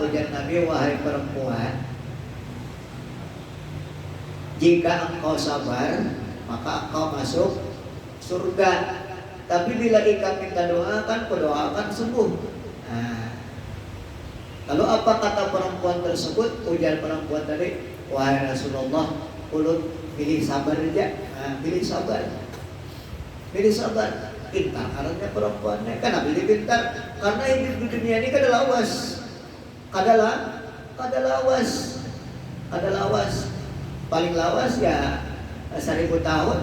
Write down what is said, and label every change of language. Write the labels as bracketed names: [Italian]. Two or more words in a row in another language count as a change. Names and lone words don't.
[Indonesian] Ujar Nabi, wahai perempuan, jika engkau sabar maka engkau masuk surga. Tapi bila ikat minta doa kan doakan sembuh. Nah, lalu apa kata perempuan tersebut? Ujar perempuan tadi, wahai Rasulullah, [Banjar] ulun pilih sabar aja. [Indonesian] Nah, pilih sabar. Pilih sabar. Pintar karena perempuannya. Kenapa pilih pintar? [Banjar] Karena hidup di dunia ini kada lawas. Kada lawas. Paling lawas ya 1000 tahun.